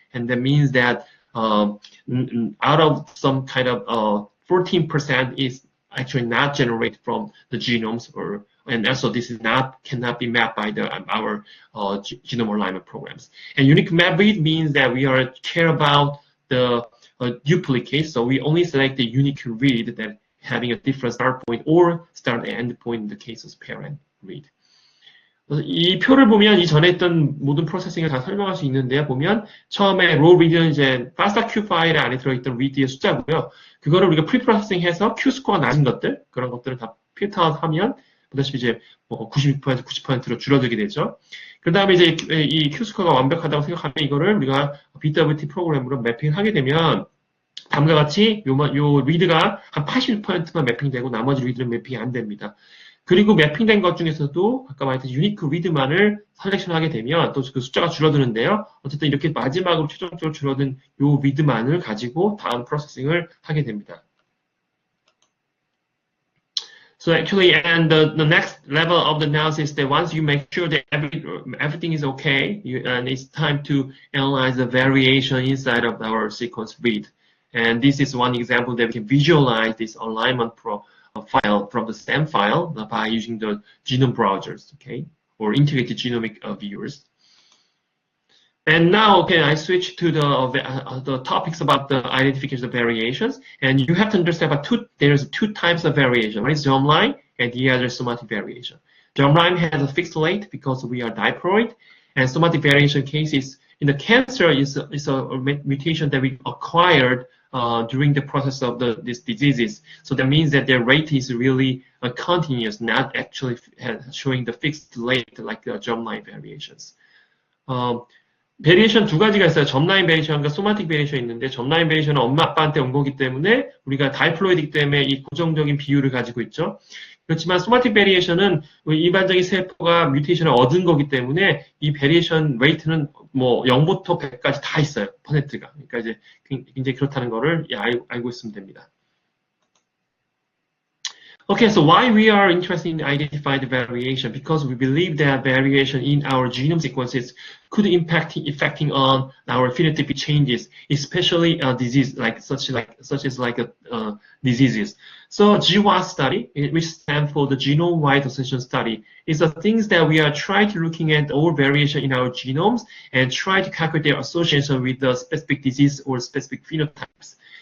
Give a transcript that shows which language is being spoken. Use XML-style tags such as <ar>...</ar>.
<en>And that means that out of some kind of 14% is actually not generated from the genomes and also this is cannot be mapped by our genome alignment programs. And unique map read means that we care about the duplicate. So we only select the unique read that having a different start point or start and end point in the case of parent read.</en> <ko>이 표를 보면 이전에 했던 모든 프로세싱을 다 설명할 수 있는데요. 보면 처음에 raw read는 이제 FASTA 파일 안에 들어있던 read의 숫자고요. 그거를 우리가 프리프로세싱해서 Q 스코어가 낮은 것들, 그런 것들을 다 필터하면 보다시피 이제 뭐 90%, 90%로 줄어들게 되죠. 그 다음에 이제 이 Q 스코어가 완벽하다고 생각하면 이거를 우리가 BWT 프로그램으로 매핑하게 되면 다음과 같이 요 리드가 한 80%만 매핑되고 나머지 리드는 매핑이 안 됩니다. 그리고 매핑된 것 중에서도 아까 말했던 유니크 리드만을 셀렉션하게 되면 또 그 숫자가 줄어드는데요. 어쨌든 이렇게 마지막으로 최종적으로 줄어든 요 리드만을 가지고 다음 프로세싱을 하게 됩니다.</ko> <en>So actually, and the next level of the analysis that once you make sure that everything is okay, and it's time to analyze the variation inside of our sequence read. And this is one example that we can visualize this alignment file from the STEM file by using the genome browsers, okay, or integrated genomic viewers. And now, okay, I switch to the topics about the identification of variations, and you have to understand about there's two types of variation. One is germline, and the other is somatic variation. Germline has a fixed rate because we are diploid, and somatic variation cases in the cancer is a mutation that we acquired during the process of these diseases. So that means that their rate is really continuous, not actually showing the fixed rate like the germline variations.</en> <ko>베리에이션 두 가지가 있어요. 점라인 베리에이션과 소마틱 베리에이션이 있는데 점라인 베리에이션은 엄마 아빠한테 온 거기 때문에 우리가 다이플로이드이기 때문에 이 고정적인 비율을 가지고 있죠. 그렇지만 소마틱 베리에이션은 일반적인 세포가 뮤테이션을 얻은 거기 때문에 이 베리에이션 레이트는 뭐 0부터 100까지 다 있어요. 퍼센트가. 그러니까 이제 굉장히 그렇다는 거를 알고 있으면 됩니다.</ko> <en>Okay, so why we are interested in identifying the variation? Because we believe that variation in our genome sequences could affecting on our phenotypic changes, especially disease such as diseases. So GWAS study, which stands for the genome-wide association study, is the things that we are trying to looking at all variation in our genomes and try to calculate their association with the specific disease or specific phenotypes.</en>